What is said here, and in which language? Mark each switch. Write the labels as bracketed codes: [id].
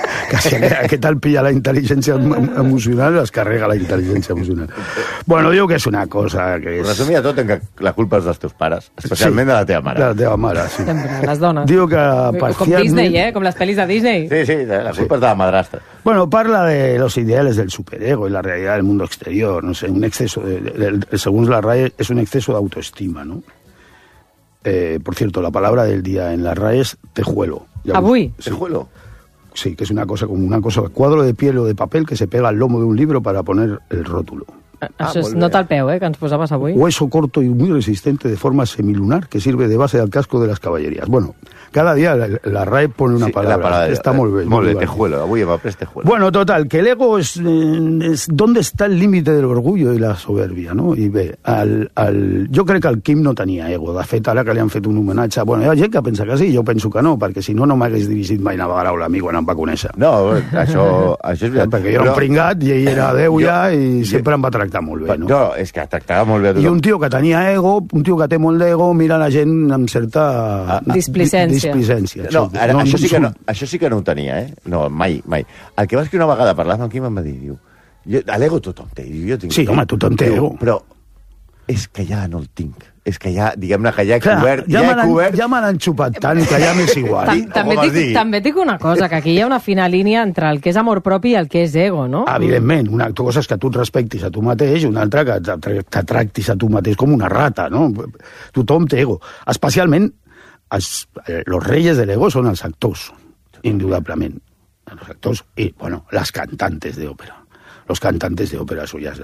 [ca] Quasi aquest el pilla la intel·ligència emocional, es carrega la intel·ligència emocional. Bueno, diu que és una cosa que és... Resumia tot en que la culpa és dels teus pares, especialment sí, de la teva mare. De la teva mare, sí. Sempre, les dones. Diu que parcialment... Com Disney, com les pel·lis de Disney. Sí, sí, la culpa és de la madrastra. [es] Bueno, parla de los ideales del superego y la realidad del mundo exterior, no sé, un exceso, según la RAE, es un exceso de autoestima, ¿no? Por cierto, la palabra del día en la RAE es tejuelo. ¿Abuí? Sí. ¿Tejuelo? Sí, que es una cosa como una cosa, cuadro de piel o de papel que se pega al lomo de un libro para poner el rótulo. Eso es nota al peo, que nos posabas abuí. Hueso corto y muy resistente de forma semilunar que sirve de base al casco de las caballerías. Bueno... Cada día la RAE pone una palabra. Está muy bien. Mole, tejuelo. Voy a llevar este juego. Bueno, total, que el ego es ¿dónde está el límite del orgullo y la soberbia, no? Y ve, yo creo que el Quim no tenía ego. [ca] De fet, ara que li han fet un homenatge... Bueno, hi ha gent que pensa que sí, jo penso que no, perquè si no m'hagués dirigit mai la paraula a mi quan em va conèixer. No, això és veritat. Perquè jo era un pringat, i ell era Déu ja, i sempre em va tractar molt bé, no? No, és que tractava molt bé a tothom. I un tio que tenia ego, un tio que té molt d'ego, mira la gent amb certa... Displicència. Això sí que no ho tenia, No, mai. El que va escriure una vegada parlant amb qui em va dir, diu, l'ego tothom té. Jo tinc sí, home, tothom té ego. Però és que ja no el tinc. És que ja, diguem-ne, que ja he cobert. Ja me l'han xupat tant, que ja m'és igual. També dic una cosa, que aquí hi ha una fina línia entre el que és amor propi i el que és ego, no? Evidentment, una cosa és que tu et respectis a tu mateix i una altra que te tractis a tu mateix com una rata, no? Tothom té ego. [es] Especialment los reyes del ego son los actores, indudablemente. Los actores y, bueno, las cantantes de ópera. Los cantantes de ópera suyas.